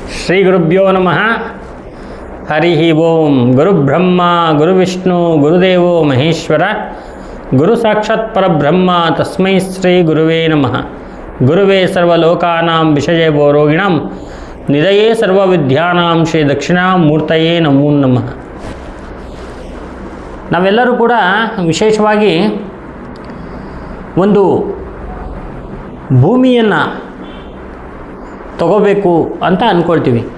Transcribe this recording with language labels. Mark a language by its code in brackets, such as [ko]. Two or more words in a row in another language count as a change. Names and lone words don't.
[sa] ಶ್ರೀ ಗುರುಭ್ಯೋ ನಮಃ. ಹರಿ ಓಂ. ಗುರುಬ್ರಹ್ಮ ಗುರುವಿಷ್ಣು ಗುರುದೇವೋ ಮಹೇಶ್ವರ, ಗುರು ಸಾಕ್ಷಾತ್ ಪರಬ್ರಹ್ಮ ತಸ್ಮೈ ಶ್ರೀ ಗುರುವೇ ನಮಃ. ಗುರುವೇ ಸರ್ವಲೋಕಾನಾಂ ವಿಷಜೇವೋ ರೋಗಿಣಾಂ ನಿಧಯೇ ಸರ್ವವಿದ್ಯಾನಾಂ ಶ್ರೀ ದಕ್ಷಿಣಾಮೂರ್ತಯೇ ನಮೋ ನಮಃ. [kn] ನಾವೆಲ್ಲರೂ ಕೂಡ ವಿಶೇಷವಾಗಿ ಒಂದು ಭೂಮಿಯನ್ನು ತಗೋಬೇಕು ಅಂತ ಅಂದ್ಕೊಳ್ತೀವಿ.